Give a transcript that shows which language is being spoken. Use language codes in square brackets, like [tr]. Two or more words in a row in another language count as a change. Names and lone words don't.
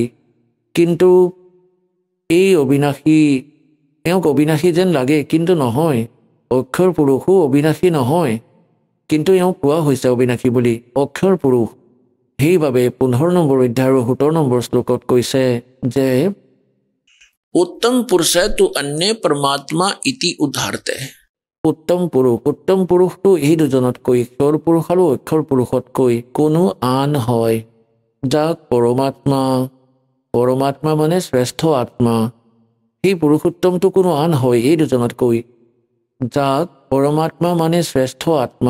[as] কিন্তু এই অবিনাশী, এওঁক অবিনাশী যেন লাগে, কিন্তু নহয়। অক্ষৰ পুৰুষো অবিনাশী নহয়, কিন্তু এওঁক কোৱা হৈছে অবিনাশী বুলি, অক্ষৰ পুৰুষ। সেইবাবে 15 নম্বৰ অধ্যায়ৰ 17 নম্বৰ শ্লোকত কৈছে যে [sa] उत्तम पुरुष तु अन्य परमात्मा इति उदाहरते। [as] উত্তম পুৰুষ, উত্তম পুৰুষটো এই দুজনতকৈ, ক্ষৰ পুৰুষ আৰু অক্ষৰ পুৰুষতকৈ কোনো আন হয়, যাক পৰমাত্মা, পৰমাত্মা মানে শ্ৰেষ্ঠ আত্মা। সেই পুৰুষোত্তমটো কোনো আন হয় এই দুজনতকৈ, যাক পৰমাত্মা মানে শ্ৰেষ্ঠ আত্মা।